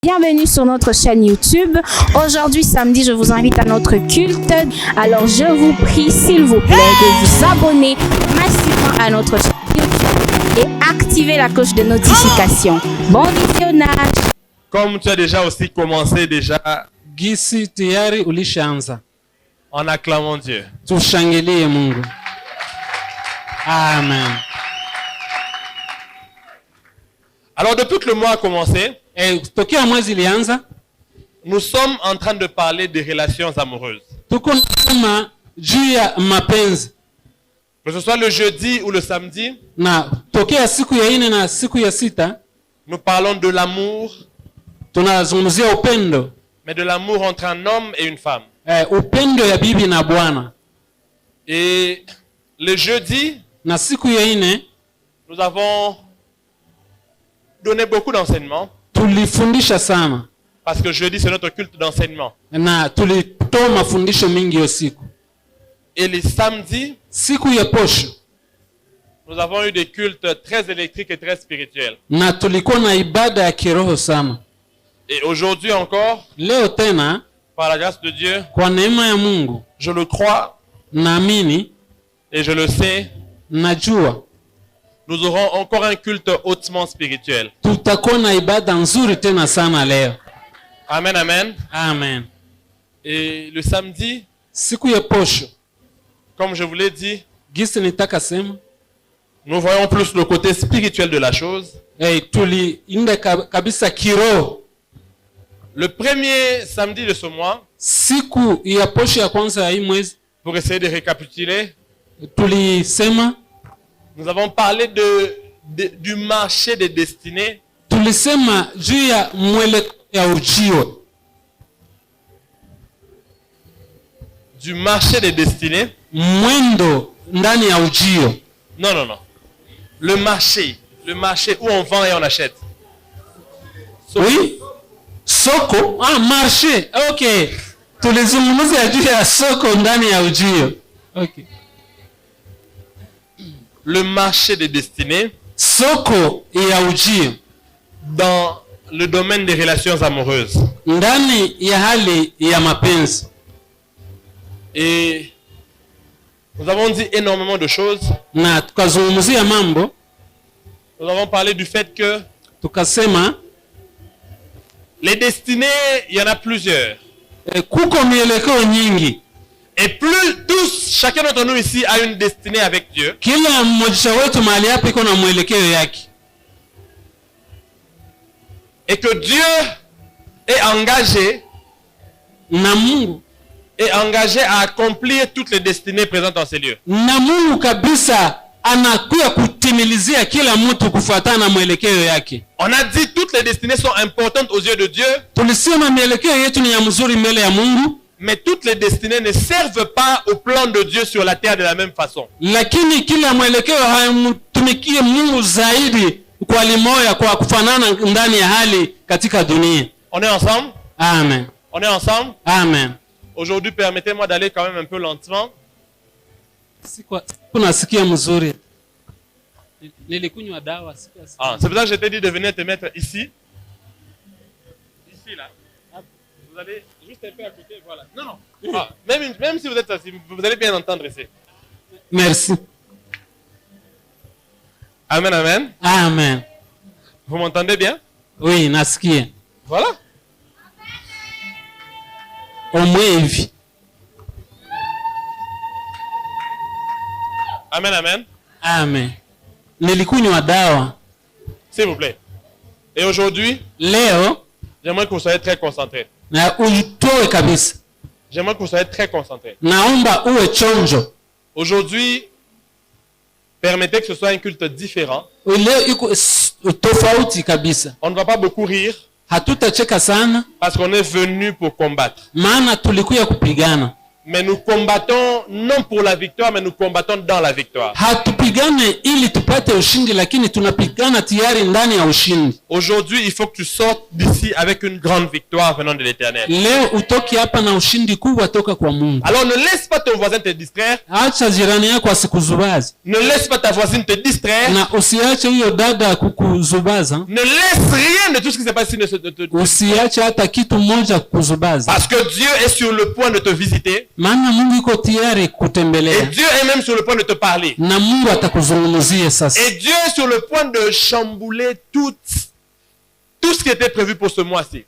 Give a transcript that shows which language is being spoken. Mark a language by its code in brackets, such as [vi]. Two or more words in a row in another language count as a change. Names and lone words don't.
[fr] Bienvenue sur notre chaîne YouTube. Aujourd'hui, samedi, je vous invite à notre culte. Alors, je vous prie, s'il vous plaît, de vous abonner massivement à notre chaîne YouTube et activer la cloche de notification. Bon visionnage. Comme tu as déjà aussi commencé [sw] Gisi tayari ulishaanza. [fr] en acclamant Dieu. [sw] Tushangilie Mungu. Amen. [fr] Alors depuis que le mois a commencé, [sw] Tokea mwezi ilianza, [fr] nous sommes en train de parler des relations amoureuses. [sw] tuko nasema juu ya mapenzi. [fr] Que ce soit le jeudi ou le samedi, [sw] Na tokea siku ya 4 na siku ya 6 [fr] nous parlons de l'amour, [sw] tunazungumzia upendo. [fr] mais de l'amour entre un homme et une femme. [sw] Upendo ya bibi na bwana. [fr] Et le jeudi, [sw] Na siku ya 4 [fr] nous avons donné beaucoup d'enseignements, [sw] tulifundisha sana. [fr] parce que jeudi c'est notre culte d'enseignement. [sw] Na tulitoa mafundisho mingi usiku. [fr] Et les samedis, [sw] Siku ya posho [fr] nous avons eu des cultes très électriques et très spirituels. [sw] na tulikuwa na ibada ya kiroho sana. [fr] Et aujourd'hui encore, [sw] Leo tena [fr] par la grâce de Dieu, [sw] kwa neema ya Mungu [fr] je le crois [sw] naamini, [fr] et je le sais, [sw] najua [fr] nous aurons encore un culte hautement spirituel. [sw] tutakuwa na ibada nzuri tena sana leo. Amen, amen. Amen. [fr] Et le samedi, [sw] Siku ya posho, [fr] comme je vous l'ai dit, [sw] gisi nitaka sema, [fr] nous voyons plus le côté spirituel de la chose. [sw] tuliinde kabisa kiroho. [fr] Le premier samedi de ce mois, [sw] Siku ya posho ya kwanza ya hii mwezi [fr] pour essayer de récapituler, [sw] tulisema [fr] nous avons parlé du marché des destinées, [sw] tulisema juu ya mwelekeo ya ujio. [fr] du marché des destinées. [sw] Mwendo ndani ya ujio. [fr] Non, non, non. Le marché où on vend et on achète. Oui? Soko? Marché. Okay. [sw] Tulizungumzia juu ya soko ndani ya ujio. Okay. [fr] Le marché des destinées [sw] Soko ya ujio [fr] dans le domaine des relations amoureuses. [sw] ndani ya hali ya mapenzi. [fr] Et nous avons dit énormément de choses. [sw] Na tukazungumzia mambo, [fr] Nous avons parlé du fait que [sw] tukasema [fr] les destinées, il y en a plusieurs. [sw] kuko mielekeo nyingi. [fr] Et plus tous, chacun d'entre nous ici a une destinée avec Dieu. [sw] Kila mmoja wetu mahali hapa iko na mwelekeo yake. [fr] Et que Dieu est engagé [sw] Na Mungu [fr] à accomplir toutes les destinées présentes en ces lieux. [sw] na Mungu kabisa anakuya kutimilizia kila mtu kufuatana na mwelekeo yake. [fr] On a dit toutes les destinées sont importantes aux yeux de Dieu, [sw] Tulisema mielekeo yetu ni ya mzuri mbele ya Mungu, [fr] mais toutes les destinées ne servent pas au plan de Dieu sur la terre de la même façon. [sw] lakini kila mwelekeo haimtumikie Mungu zaidi kwa limoya, kwa kufanana ndani ya hali katika dunia. [fr] On est ensemble? Amen. On est ensemble? Amen. Aujourd'hui, permettez-moi d'aller quand même un peu lentement. [sw] Kunasikia mzuri. Nilikunywa dawa sikia. [fr] C'est pour ça que je t'ai dit de venir te mettre ici. Ici, là. Vous allez juste un peu à côté, voilà. Non, non. Même si vous êtes assis, vous allez bien entendre ici. Merci. Amen, amen. Amen. Vous m'entendez bien? Oui, [sw] nasikia. [fr] Voilà. Omwevi. Amen, amen. [sw] Amen. Nilikunywa dawa. [fr] S'il vous plaît. Et aujourd'hui, [sw] Leo [fr] j'aimerais que vous soyez très concentrés. [sw] na ujitoe kabisa. [fr] J'aimerais que vous soyez très concentrés. [sw] Naomba uwe chonjo. [fr] Aujourd'hui, permettez que ce soit un culte différent. [sw] Leo iko tofauti kabisa. [fr] On ne va pas beaucoup rire [sw] Hatutacheka sana [fr] parce qu'on est venu pour combattre. [sw] maana tulikuya kupigana. [fr] Mais nous combattons non pour la victoire, mais nous combattons dans la victoire. [sw] Hatupigane ili tupate ushindi, lakini tunapigana tayari ndani ya ushindi. [fr] Aujourd'hui, il faut que tu sortes d'ici avec une grande victoire venant de l'Éternel. [sw] Leo utoki hapa na ushindi kubwa toka kwa Mungu. [fr] Alors ne laisse pas ton voisin te distraire. [sw] Acha jirani yako asikuzubaze. [fr] Ne laisse pas ta voisine te distraire. [sw] Na usiache huyo dada kukuzubaza. [fr] Ne laisse rien de tout ce qui s'est passé. [sw] Usiache hata kitu moja kukuzubaza. [fr] Parce que Dieu est sur le point de te visiter. [sw] Maana Mungu yuko tayari kutembelea. [fr] Et Dieu est même sur le point de te parler. [sw] Na Mungu atakuzungumzia sasa. [fr] Et Dieu est sur le point de chambouler tout ce qui était prévu pour ce mois-ci.